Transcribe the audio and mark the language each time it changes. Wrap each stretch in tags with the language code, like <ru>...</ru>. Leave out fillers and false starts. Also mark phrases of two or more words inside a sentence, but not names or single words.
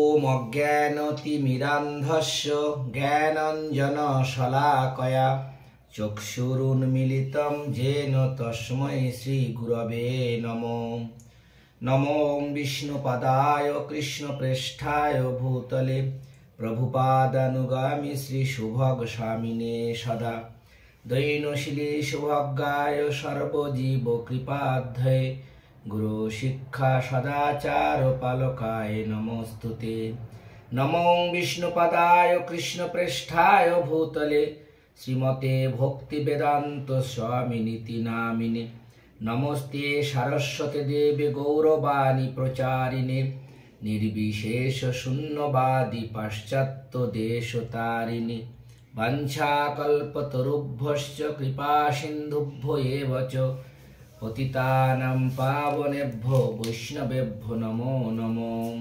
<sa>অজ্ঞানতিমিরান্ধস্য জ্ঞানাঞ্জনশলাকয়া চক্ষুরুন্মিলিतं येन তস্मै শ্রীগুরবে নমঃ। নমো বিষ্ণুপদায় কৃষ্ণপ্রেষ্ঠায় ভূতলে প্রভুপাদানুগামী শ্রীশুভগোস্বামিনে সদা দৈনশীলে শুভজ্ঞায় সর্বজীবকৃপাধ্যায়ে গুরু শিক্ষা সদাচার পালকায় নমস্তুতে। নমো বিষ্ণুপদায় কৃষ্ণপ্রেষ্ঠায় ভূতলে শ্রীমতে ভক্তিবেদান্ত স্বামিনীতি নামিনে নমস্তে সারস্বতী দেবে গৌরবাণী প্রচারিণে নির্বিশেষ শূন্যবাদী পাশ্চাত্য দেশতারিণে বাঞ্ছাকল্পতরুভ্যশ্চ কৃপা সিন্ধুভ্য এব চ পতিতানাং পাবনেভ্যো বৈষ্ণবেভ্যো নমো নমো।</sa>